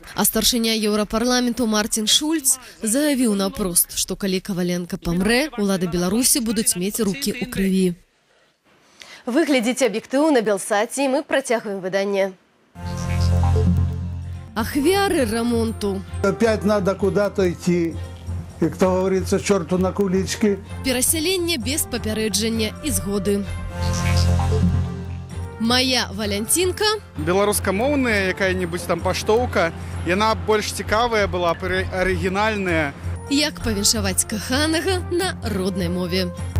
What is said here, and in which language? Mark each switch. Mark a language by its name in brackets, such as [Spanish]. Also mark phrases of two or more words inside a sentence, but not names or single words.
[Belarusian] Старшыня Еўрапарламенту Мартин Шульц заявіў наўпрост, што калі Каваленка памрэ, улады Беларусі будуць мець рукі ў крыві. Вы глядзіце аб'ектыў на Белсаце, і мы працягваем выданне. Ахвяры ремонту. [Russian] Опять надо куда-то идти. И, кто говорится, черту на кулички. [Belarusian] Пераселенне без папярэджання і згоды. Моя Валянцінка. Беларускамоўная якая-нибудь там паштоўка, яна больш цікавая была, арыгінальная. Як павіншаваць каханага на роднай мове.